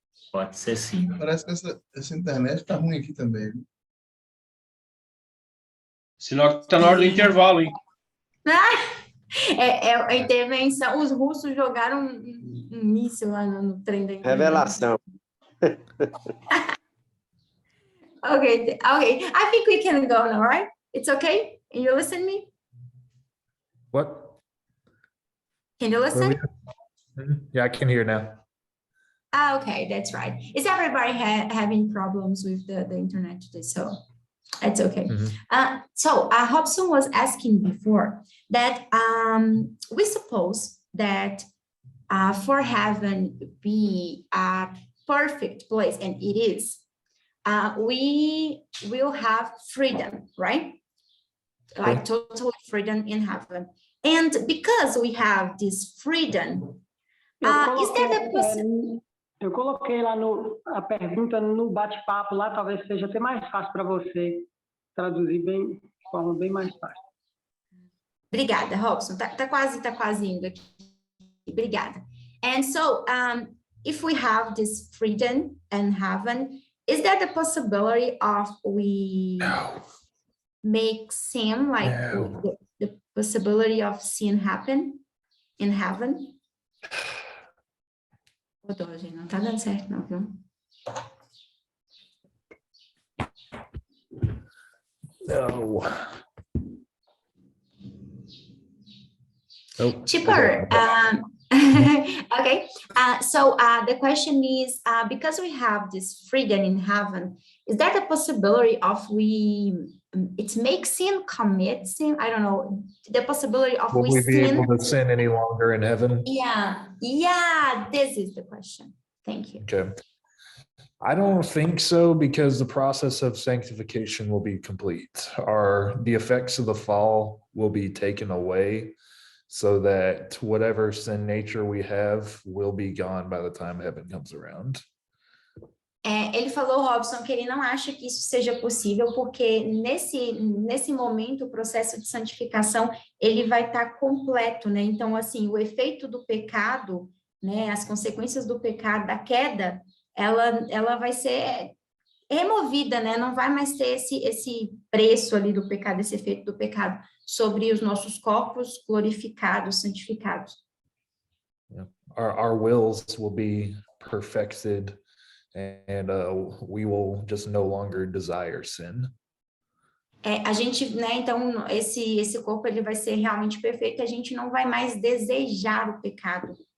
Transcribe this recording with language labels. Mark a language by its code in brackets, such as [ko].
[pt] Pode ser sim. Parece que essa internet tá ruim aqui também. Viu? Sinal que tá na hora do intervalo, hein? É a intervenção, os russos jogaram um míssil lá no trem da internet. Revelação. [en] Okay, I think we can go now, right? It's okay? Can you listen to me? What? Can you listen? Yeah, I can hear now. Okay, that's right. Is everybody having problems with the internet today? So it's okay. So Robson was asking before that we suppose that for heaven be a perfect place, and it is, we will have freedom, right? Like total freedom in heaven. And because we have this freedom, is there the possibility? [pt] Eu coloquei lá a pergunta no bate-papo lá, talvez seja até mais fácil para você traduzir de forma bem mais fácil. Obrigada, Robson. Tá quase indo aqui. Obrigada. [en] And so, if we have this freedom in heaven, is there the possibility of we make sin, like the possibility of sin happen in heaven? [pt] Gente, não tá dando certo não, viu? [en] No. Nope. Chipper, okay. So the question is, because we have this freedom in heaven, is there the possibility of it makes sin, commit sin? I don't know. The possibility of Will we be sin. able to sin any longer in heaven? Yeah, this is the question. Thank you. Okay. I don't think so, because the process of sanctification will be complete. The effects of the fall will be taken away, so that whatever sin nature we have will be gone by the time heaven comes around. [pt] Ele falou, Robson, que ele não acha que isso seja possível, porque nesse momento o processo de santificação ele vai estar completo, né? Então, assim, o efeito do pecado, né? As consequências do pecado, da queda, ela vai ser removida, né? Não vai mais ter esse preço ali do pecado, esse efeito do pecado sobre os nossos corpos glorificados, santificados. [en] Our wills will be perfected, and we will just no longer desire sin. [pt] A gente, né? Então esse corpo ele vai ser realmente perfeito. A gente não vai mais desejar o pecado.